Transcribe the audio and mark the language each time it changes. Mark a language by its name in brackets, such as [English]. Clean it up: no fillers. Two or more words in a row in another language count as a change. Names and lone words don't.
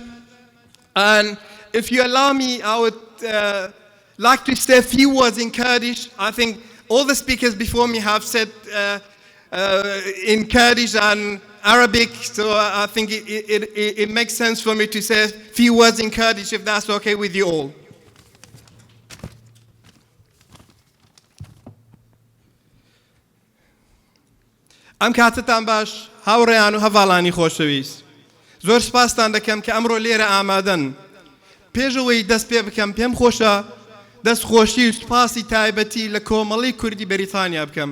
[English] And if you allow me, I would like to say a few words in Kurdish. I think all the speakers before me have said in Kurdish and Arabic, so I think it makes sense for me to say a few words in Kurdish, if that's okay with you all. [Central Kurdish] ئەم کاتتان باش هاوڕێیان و هەڤاڵانی خۆشەویست. زۆر سپاستان دەکەم کە ئەمڕۆ لێرە ئامادەن. پێشەوەی دەست پێ بکەم پێم خۆشە دەستخۆشی و سپاسی تایبەتی لە کۆمەڵی کوردی بەریتانیا بکەم.